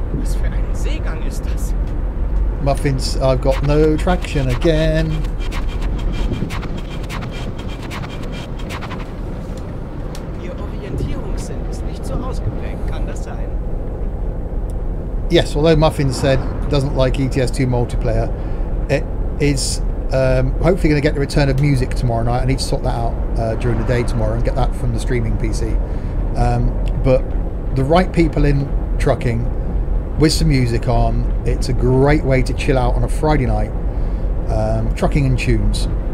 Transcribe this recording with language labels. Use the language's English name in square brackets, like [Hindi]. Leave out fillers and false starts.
[German] Was für ein Seegang ist das? [English] Muffins, I've got no traction again. [German] Ihr Orientierungssinn ist nicht so ausgeprägt. Kann das sein? [English] Yes, although Muffins said doesn't like ETS2 multiplayer, it is hopefully going to get the return of music tomorrow night. I need to sort that out during the day tomorrow and get that from the streaming PC. But the right people in trucking with some music on, it's a great way to chill out on a Friday night, trucking and tunes.